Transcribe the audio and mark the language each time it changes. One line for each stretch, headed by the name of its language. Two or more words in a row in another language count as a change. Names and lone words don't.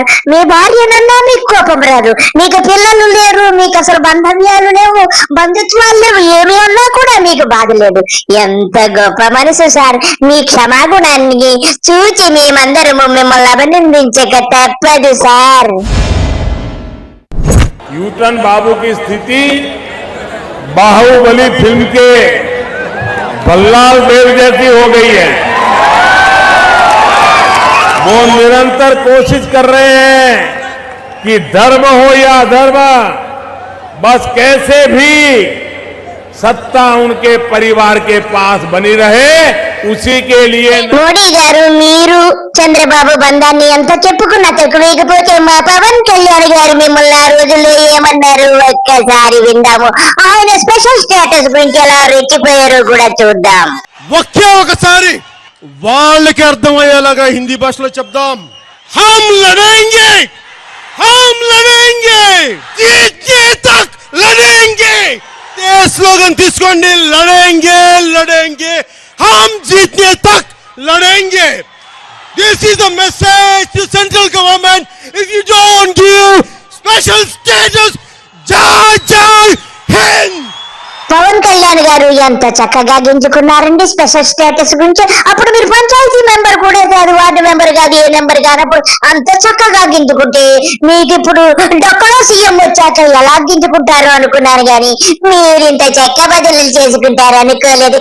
Telugu: మీ భార్యనన్నా మీకు కోపం రాదు, మీకు పిల్లలు లేరు, మీకు అసలు బంధవ్యాలు లేవు, బంధుత్వాలు లేవు, ఏమి ఉన్నా కూడా మీకు బాధ లేదు. ఎంత గొప్ప మనసు సార్. మీ క్షమాగుణాన్ని చూచి మేమందరము మిమ్మల్ని అభినందించక తప్పదు సార్.
Hindi: यूटन बाबू की स्थिति बाहुबली फिल्म के बल्लाल देव जैसी हो गई है. वो निरंतर कोशिश कर रहे हैं कि धर्म हो या अधर्म, बस कैसे भी सत्ता उनके परिवार के पास बनी रहे, उसी के लिए.
Telugu: మోడీ గారు మీరు చంద్రబాబు బంధాన్ని ఎంత చెప్పుకున్నా తక్కువేకపోతే మా పవన్ కళ్యాణ్ గారు మిమ్మల్ని ఆ రోజుల్లో ఏమన్నారు ఒక్కసారి విందాము. ఆయన
English: special status
Telugu: గురించి ఎలా రెచ్చిపోయారో కూడా చూద్దాం. ఒకే ఒకసారి వాళ్ళకి అర్థమయ్యేలాగా హిందీ భాషలో చెప్దాం.
Hindi: हम लड़ेंगे हम लड़ेंगे जीतने तक लड़ेंगे ये स्लोगन తీసుకోండి लड़ेंगे लड़ेंगे हम जीतने तक लड़ेंगे.
English: This is a message to central government. If you don't give special status,
Hindi: जय जय हिंद.
Telugu: పవన్ కళ్యాణ్ గారు ఎంత చక్కగా గింజుకున్నారండి
English: special status
Telugu: గురించి. అప్పుడు మీరు పంచాయతీ మెంబర్ కూడా కాదు,
English: ward member
Telugu: కాదు, ఏ మెంబర్ కానప్పుడు అంత చక్కగా గింజుకుంటే మీకు ఇప్పుడు డొక్కలో సీఎం వచ్చాక ఎలా గింజుకుంటారు అనుకున్నాను గాని మీరు ఇంత చెక్క బదులు చేసుకుంటారు అనుకోలేదు.